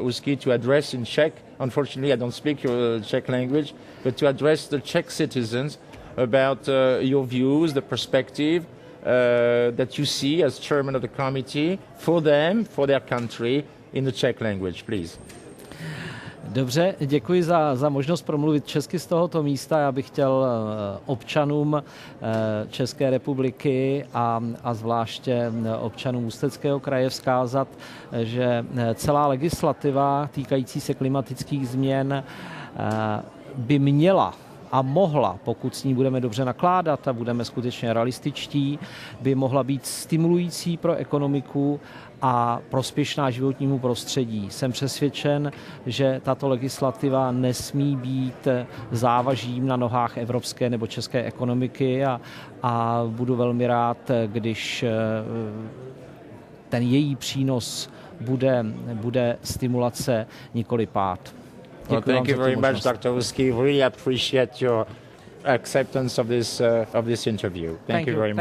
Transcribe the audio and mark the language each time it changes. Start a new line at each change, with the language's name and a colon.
English: OUZKY, to address in Czech. Unfortunately, I don't speak your Czech language, but to address the Czech citizens about your views, the perspective that you see as chairman of the committee for them, for their country, in the Czech language, please.
Czech: Dobře, děkuji za možnost promluvit česky z tohoto místa. Já bych chtěl občanům České republiky a zvláště občanům Ústeckého kraje vzkázat, že celá legislativa týkající se klimatických změn by měla a mohla, pokud s ní budeme dobře nakládat a budeme skutečně realističtí, by mohla být stimulující pro ekonomiku a prospěšná životnímu prostředí. Jsem přesvědčen, že tato legislativa nesmí být závažím na nohách evropské nebo české ekonomiky a budu velmi rád, když ten její přínos bude stimulace, nikoli pád.
English: Well, thank you very much, Dr. OUZKY. Really appreciate your acceptance of this interview. Thank you very much.